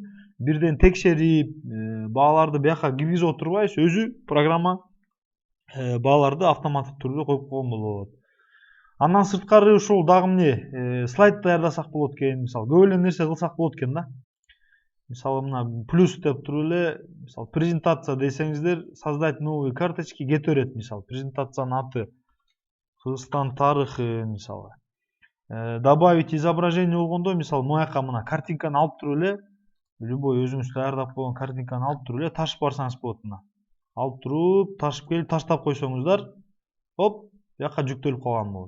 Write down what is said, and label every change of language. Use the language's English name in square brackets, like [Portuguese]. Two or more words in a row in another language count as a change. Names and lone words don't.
[Kyrgyz] Бирден текшерип, бааларды бияка киргизип отурбайбыз, өзү программа бааларды автоматтык түрдө коюп койгон болот. Андан сырткары ушул дагы эмне слайд даярдасак болот экен, мисалы көп эле нерсе кылсак болот экен да. Мисалы мына плюс деп туруп эле, мисалы презентация десеңиздер, [Russian] создать новые карточки [Kyrgyz] кете берет, мисалы презентациянын аты Кыргызстан тарыхы, мисалы. [Russian] Добавить изображение [Kyrgyz] болгондо, мисалы мояка мына картинканы алып туруп эле, любой өзүңүз даярдап койгон картинканы алып туруп эле ташып барсаңыз болот мына. Алып туруп, ташып келип таштап койсоңуздар, оп, бияка жүктөлүп калган болот.